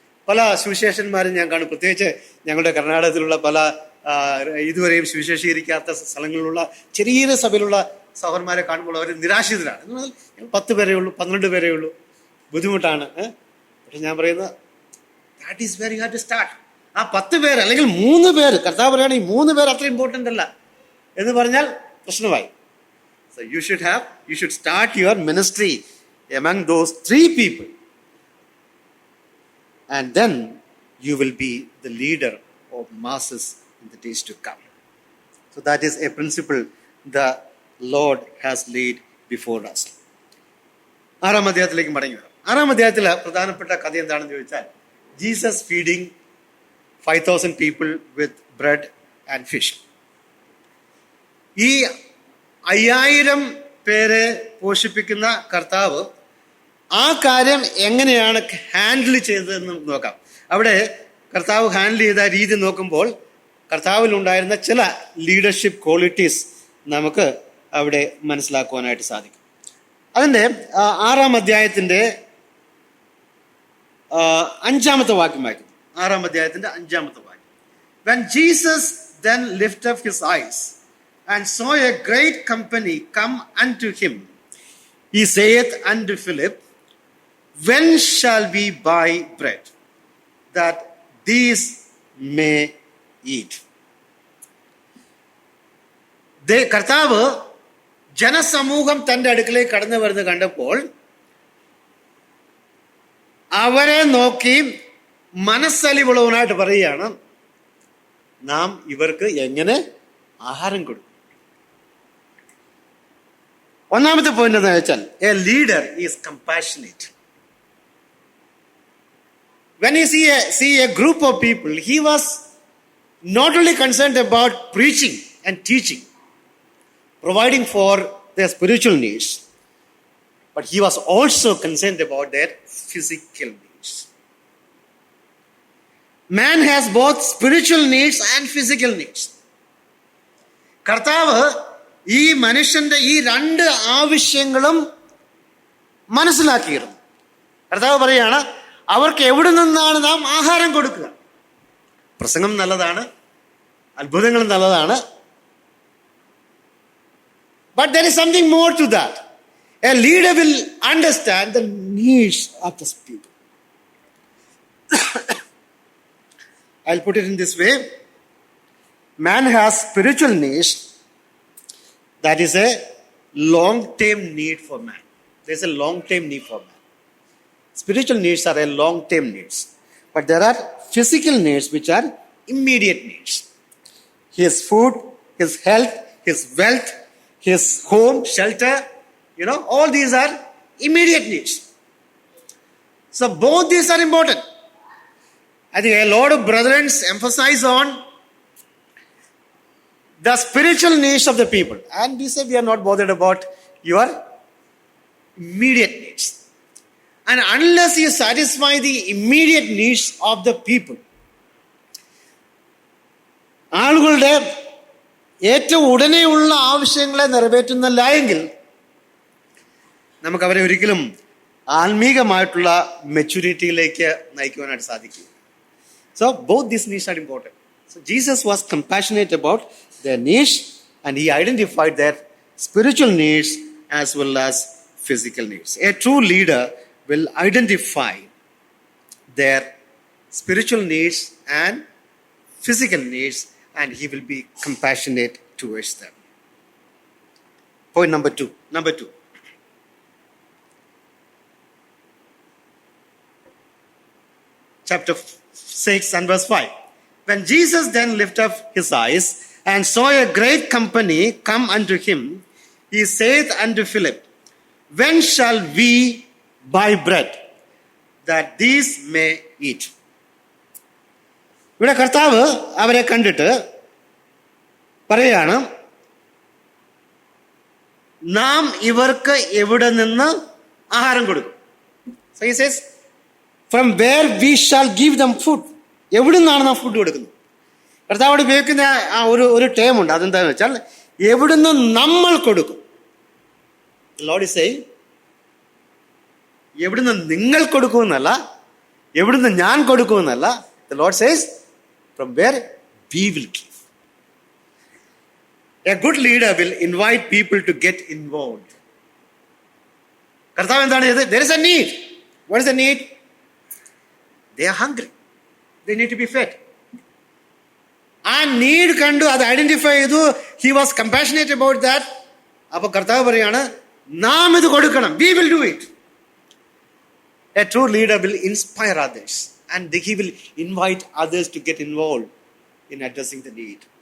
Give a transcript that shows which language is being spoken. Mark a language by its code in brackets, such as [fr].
[ml] പല സുവിശേഷന്മാരും ഞാൻ കാണും, പ്രത്യേകിച്ച് ഞങ്ങളുടെ കർണാടകത്തിലുള്ള പല ഇതുവരെയും സുവിശേഷീകരിക്കാത്ത സ്ഥലങ്ങളിലുള്ള ചെറിയ സഭയിലുള്ള സഹോദരന്മാരെ കാണുമ്പോൾ അവർ നിരാശിതരാണ്. എന്ന് പറഞ്ഞാൽ 10 പേരേ ഉള്ളൂ, 12 പേരേ ഉള്ളൂ, ബുദ്ധിമുട്ടാണ്. പക്ഷെ ഞാൻ പറയുന്നത് [en] That is very hard to start. [ml] ആ 10 പേര് അല്ലെങ്കിൽ 3 പേര്, കർത്താവ് പറയുകയാണെങ്കിൽ 3 പേര് അത്ര ഇമ്പോർട്ടൻ്റ് അല്ല എന്ന് പറഞ്ഞാൽ പ്രശ്നമായി. [en] So you should start your ministry among those 3 people, and then you will be the leader of masses in the days to come. So that is a principle the Lord has laid before us. [ml] 6-ാം അധ്യായത്തിലേക്ക് മടങ്ങി വരാം. 6-ാം അധ്യായത്തിലെ പ്രധാനപ്പെട്ട കഥ എന്താണെന്ന് ചോദിച്ചാൽ, [en] Jesus feeding 5,000 people with bread and fish. [ml] ഈ 5,000 പേരെ പോഷിപ്പിക്കുന്ന കർത്താവ് ആ കാര്യം എങ്ങനെയാണ് ഹാൻഡിൽ ചെയ്തതെന്ന് നോക്കാം. അവിടെ കർത്താവ് ഹാൻഡിൽ ചെയ്ത രീതി നോക്കുമ്പോൾ കർത്താവിലുണ്ടായിരുന്ന ചില ലീഡർഷിപ്പ് ക്വാളിറ്റീസ് നമുക്ക് അവിടെ മനസ്സിലാക്കുവാനായിട്ട് സാധിക്കും. അതിൻ്റെ 6-ാം അധ്യായത്തിൻ്റെ 5-ാമത്തെ വാക്യം വായിക്കുന്നു. 6-ാം അധ്യായത്തിൻ്റെ 5-ാമത്തെ വാക്യം. [en] When Jesus then lifted up his eyes and saw a great company come unto him, he saith unto Philip, when shall we buy bread, that these may eat? [ml] കർത്താവ് ജനസമൂഹം തൻ്റെ അടുക്കലേക്ക് കടന്നു വരുന്നത് കണ്ടപ്പോൾ അവരെ നോക്കി മനസ്സലിവുള്ളവനായിട്ട് പറയുകയാണ്, നാം ഇവർക്ക് എങ്ങനെ ആഹാരം കൊടുക്കും. ഒന്നാമത്തെ പോയിന്റ് എന്താ വെച്ചാൽ, [en] A leader is compassionate. When you see a group of people, he was not only concerned about preaching and teaching, providing for their spiritual needs, but he was also concerned about their physical needs. Man has both spiritual needs and physical needs. [ml] കർത്താവ് ഈ മനുഷ്യന്റെ ഈ 2 ആവശ്യങ്ങളും മനസ്സിലാക്കിയിരുന്നു. കർത്താവ് പറയുകയാണ്, അവർക്ക് എവിടെ നിന്നാണ് നാം ആഹാരം കൊടുക്കുക. പ്രസംഗം നല്ലതാണ്, അത്ഭുതങ്ങൾ നല്ലതാണ്, [en] but there is something more to that. A leader will understand the needs of the people. I'll put it in this way. Man has spiritual needs. That is a long-term need for man. There's a long-term need for man. Spiritual needs are a long-term needs. But there are physical needs which are immediate needs. His food, his health, his wealth, his home, shelter, all these are immediate needs. So both these are important. I think a lot of brethren emphasize on the spiritual needs of the people. And we say we are not bothered about your immediate needs. And unless you satisfy the immediate needs of the people, [ml] ആളുകളുടെ ഏറ്റവും ഉടനെയുള്ള ആവശ്യങ്ങളെ നിറവേറ്റുന്നില്ല എങ്കിൽ നമുക്ക് അവരെ ഒരിക്കലും ആത്മീകമായിട്ടുള്ള മെച്യൂരിറ്റിയിലേക്ക് നയിക്കുവാനായിട്ട് സാധിക്കും. [en] So both these needs are important. So Jesus was compassionate about their needs, and he identified their spiritual needs as well as physical needs. A true leader will identify their spiritual needs and physical needs, and he will be compassionate towards them. Point number two. Chapter 6 and verse 5. When Jesus then lifted up his eyes and saw a great company come unto him, he saith unto Philip, when shall we buy bread, that these may eat? [ml] ഇവിടെ കർത്താവ് അവരെ കണ്ടിട്ട് പറയാണ്, നാം ഇവർക്ക് എവിടെ നിന്ന് ആഹാരം കൊടുക്കും. [en] So he says, from where we shall give them food. [ml] എവിടെ നിന്നാണ് നാം ഫുഡ് കൊടുക്കുന്നത്? കർത്താവോട് ഉപയോഗിക്കുന്ന ആ ഒരു ടേം ഉണ്ട്. അതെന്താന്ന് വെച്ചാൽ എവിടുന്ന് നമ്മൾ കൊടുക്കും. [en] Lord is saying [ml] എവിടുന്ന് നിങ്ങൾ കൊടുക്കുമെന്നല്ല, എവിടുന്ന് ഞാൻ കൊടുക്കുമെന്നല്ല. [en] The Lord says from where we will give. A good leader will invite people to get involved. [ml] കർത്താവ് എന്താണ് ചെയ്തത്? [en] There is a need. What is the need? They are hungry. They need to be fed. [ml] ആ need കണ്ടു, അത് identify ചെയ്തു. [en] He was compassionate about that. [ml] അപ്പൊ കർത്താവ് പറയാണ്, നാം ഇത് കൊടുക്കണം. [en] We will do it. A true leader will inspire others and he will invite others to get involved in addressing the need.